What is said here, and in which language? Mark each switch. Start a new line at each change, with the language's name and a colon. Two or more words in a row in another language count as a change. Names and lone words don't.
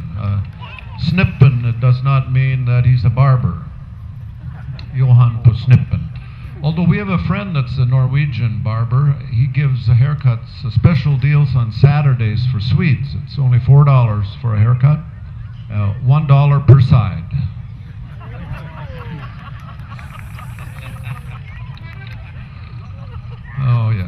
English: Snippen does not mean that he's a barber. Johan på Snippen. Although we have a friend that's a Norwegian barber, he gives haircuts, special deals on Saturdays for Swedes. It's only $4 for a haircut, $1 per side. Oh, yeah.